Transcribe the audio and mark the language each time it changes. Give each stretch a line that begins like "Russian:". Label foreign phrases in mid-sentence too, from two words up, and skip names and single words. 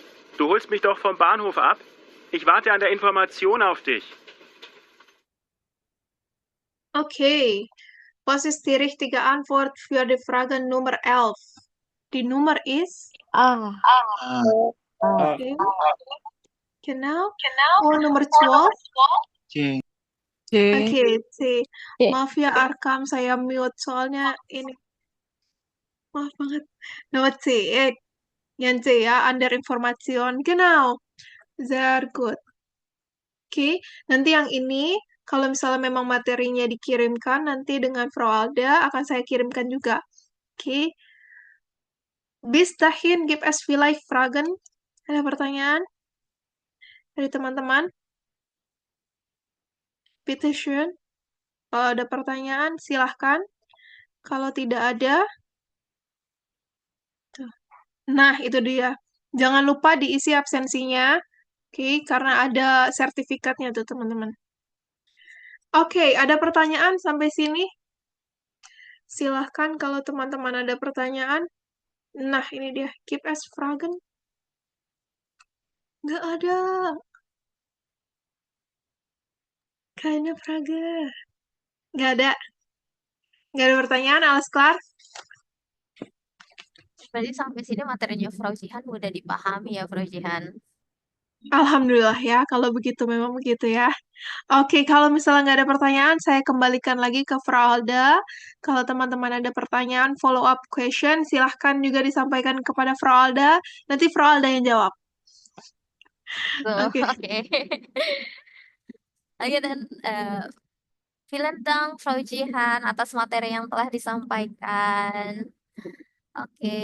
German: Du holst mich doch vom Bahnhof ab? Ich warte an der Information auf dich. Okay, was ist die richtige Antwort für die Frage Nummer 11? Die Nummer ist Ah. okay. Genau. Oh, Nummer 12. C.
Indonesian: Oke, C. C. Maaf ya Arkam, saya mute soalnya ini. Maaf banget. Nomor C. Yang C ya,
English: under Information.
German: Genau. Sehr gut.
Indonesian: Oke, nanti yang ini, kalau misalnya memang materinya dikirimkan, nanti dengan Frau Alda akan saya kirimkan juga. Oke.
German: Bis dahin gibt es vielleicht Fragen?
Indonesian: Ada pertanyaan dari teman-teman?
German: Bitte schön.
Indonesian: Kalau ada pertanyaan, silahkan. Kalau tidak ada, tuh. Nah, itu dia. Jangan lupa diisi absensinya. Oke, karena ada sertifikatnya tuh, teman-teman. Oke, ada pertanyaan sampai sini? Silahkan kalau teman-teman ada pertanyaan. Nah, ini dia. Keep as Fragen. Nggak ada.
German: Keine Frage.
Indonesian: Nggak ada. Nggak ada pertanyaan,
German: alles klar?
Indonesian: Berarti sampai sini materinya Frau Jihan mudah dipahami ya, Frau Jihan. Alhamdulillah ya, kalau begitu memang begitu ya. Oke, kalau misalnya nggak ada pertanyaan, saya kembalikan lagi ke Frau Alda. Kalau teman-teman ada pertanyaan,
English: follow up question,
Indonesian: silahkan juga disampaikan kepada Frau Alda. Nanti Frau Alda yang jawab. Oke. Oke. Oke, dan
German: vielen Dank
Indonesian: Frau Jihan atas materi yang telah disampaikan. Oke.